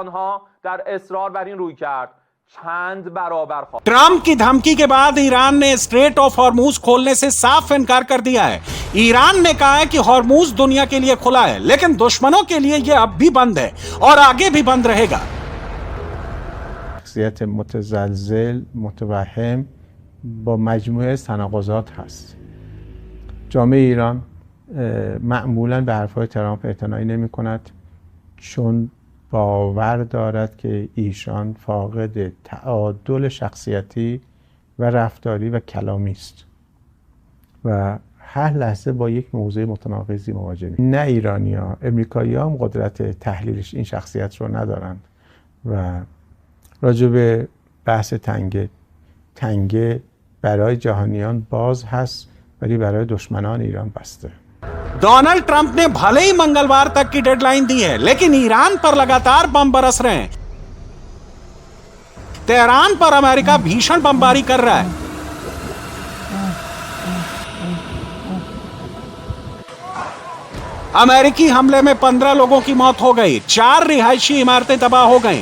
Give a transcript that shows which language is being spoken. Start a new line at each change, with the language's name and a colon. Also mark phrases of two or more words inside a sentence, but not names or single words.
Hindi: ट्रंप की धमकी के बाद ईरान ने स्ट्रेट ऑफ हॉर्मूज खोलने से साफ इनकार कर दिया है। ईरान ने कहा है कि हॉर्मूज दुनिया के लिए खुला है, लेकिन दुश्मनों के लिए यह अब भी बंद है और आगे भी बंद रहेगा।
Persian: شخصیت متزلزل متوهم با مجموعه تناقضات هست. جامعه ایران معمولاً به حرفهای ترامپ اعتنایی نمی‌کند چون باور دارد که ایشان فاقد تعادل شخصیتی و رفتاری و کلامی است. و هر لحظه با یک موضوع متناقضی مواجهیم. نه ایرانی‌ها، امریکایی‌ها هم قدرت تحلیلش این شخصیت رو ندارن و راجع به بحث تنگه برای جهانیان باز هست ولی برای دشمنان ایران بسته.
Hindi: डोनाल्ड ट्रंप ने भले ही मंगलवार तक की डेडलाइन दी है, लेकिन ईरान पर लगातार बम बरस रहे हैं। तेहरान पर अमेरिका भीषण बमबारी कर रहा है। अमेरिकी हमले में 15 लोगों की मौत हो गई, 4 रिहायशी इमारतें तबाह हो गईं।